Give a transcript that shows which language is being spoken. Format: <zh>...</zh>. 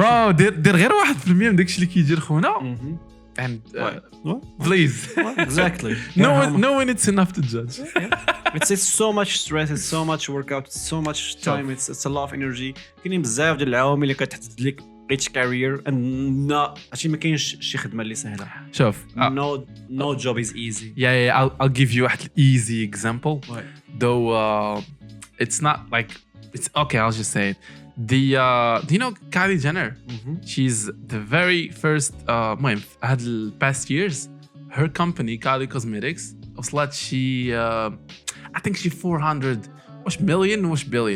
<ar>bro دير غير 1% من داكشي اللي كيدير خونا</ar> <en>and please exactly no one it's enough to judge. It's so much stress, it's so much workout, it's so much time, it's a lot of energy.</en> <ar>كاينين بزاف ديال العوامل اللي كتحدد لك</ar> <en>each career</en> <ar>and عشان ما كاينش شي خدمه اللي سهله. شوف</ar> <en>no job is easy. Yeah, I'll give you واحد easy example. Though it's not like it's okay, I'll just say it. Do you know Kylie Jenner? She's the very first المهم هاد ال past years her company Kylie Cosmetics</en> <ar>وصلت شي</ar> <en>I think she 400 واش million واش billion.</en>